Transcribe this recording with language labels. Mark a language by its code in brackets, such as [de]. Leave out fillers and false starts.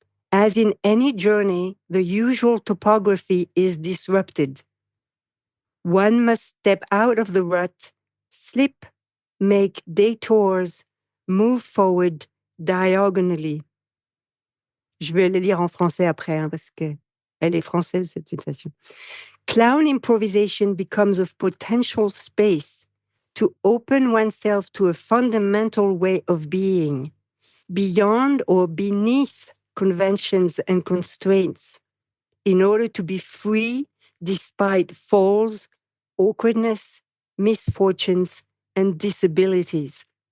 [en] As in any journey, the usual topography is disrupted. One must step out of the rut, slip, make detours, move forward diagonally. [fr] Je vais le lire en français après, hein, parce que elle est française, cette citation. [en] Clown improvisation becomes a potential space to open oneself to a fundamental way of being, beyond or beneath conventions and constraints, in order to be free despite falls, awkwardness, misfortunes, and disabilities.